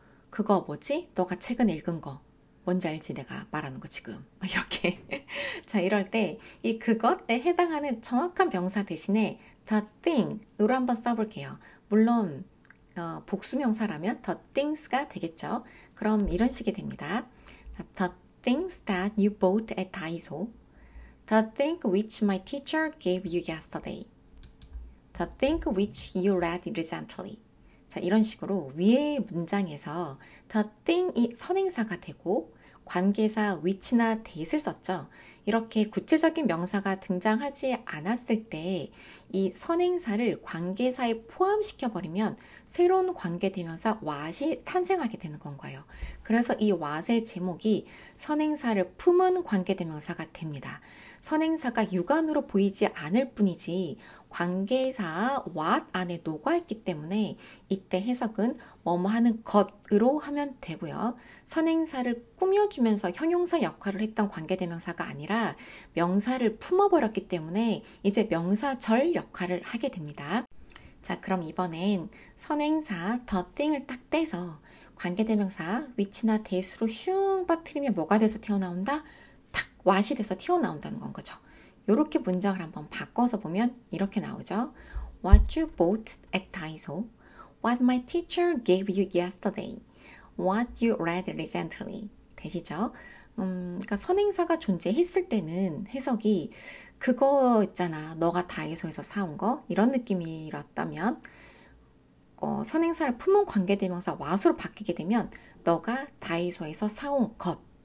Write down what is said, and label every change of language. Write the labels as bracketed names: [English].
[Korean] 그거 뭐지? 너가 최근에 읽은 거. 뭔지 알지? 내가 말하는 거 지금. 이렇게. 자, 이럴 때 이 그것에 해당하는 정확한 명사 대신에 the thing으로 한번 써볼게요. 물론 복수명사라면 the things가 되겠죠. 그럼 이런 식이 됩니다. [English] The things that you bought at Daiso. The thing which my teacher gave you yesterday. The thing which you read recently. [Korean] 자, 이런 식으로 위의 문장에서 the thing이 선행사가 되고 관계사 which나 that을 썼죠. 이렇게 구체적인 명사가 등장하지 않았을 때 이 선행사를 관계사에 포함시켜버리면 새로운 관계대명사 what이 탄생하게 되는 건 거예요. 그래서 이 what의 제목이 선행사를 품은 관계대명사가 됩니다. 선행사가 육안으로 보이지 않을 뿐이지 관계사 what 안에 녹아있기 때문에 이때 해석은 뭐뭐 하는 것으로 하면 되고요. 선행사를 꾸며주면서 형용사 역할을 했던 관계대명사가 아니라 명사를 품어버렸기 때문에 이제 명사절 역할을 하게 됩니다. 자, 그럼 이번엔 선행사 the thing을 딱 떼서 관계대명사 which나 that으로 슝 빠뜨리면 뭐가 돼서 튀어나온다? 탁 what이 돼서 튀어나온다는 건 거죠. 이렇게 문장을 한번 바꿔서 보면 이렇게 나오죠. [English] What you bought at Daiso. What my teacher gave you yesterday. What you read recently. [Korean] 되시죠? 그러니까 선행사가 존재했을 때는 해석이 그거 있잖아. 너가 다이소에서 사온 거. 이런 느낌이었다면 선행사를 품은 관계대명사 what으로 바뀌게 되면 너가 다이소에서 사온 것.